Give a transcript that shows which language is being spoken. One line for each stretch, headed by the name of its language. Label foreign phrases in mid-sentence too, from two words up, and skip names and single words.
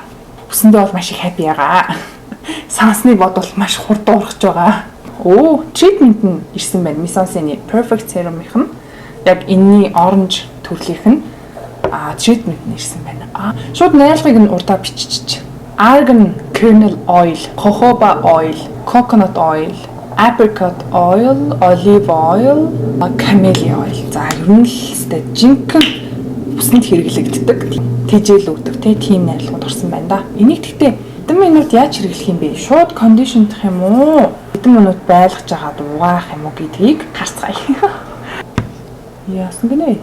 Mongolian: Үсэндээ бол маш их happy байгаа. Сансны бодвол маш хурдан ургаж байгаа. Treatment нь ирсэн байна. Misonsin-ийн Perfect Serum-ийнх нь яг энэний orange төрлийнх нь treatment нь ирсэн байна. Шууд найрлагыг нь урдаа бичиж.
English: Argan kernel oil, jojoba oil, coconut oil, apricot oil, olive oil, camellia oil.
Mongolian: За ер нь л өстэй жинхэнэ үсэнд хэрэглэгддэг. Тэжээл өгдөг тийм найрлагууд орсон байна да. Энийг гэхдээ хэдэн минут яаж хэрэглэх юм бэ? Шууд кондишндах юм уу? Хэдэн минут байлгаж агаад угаах юм уу гэдгийг харцгаая. Яасан гинэ?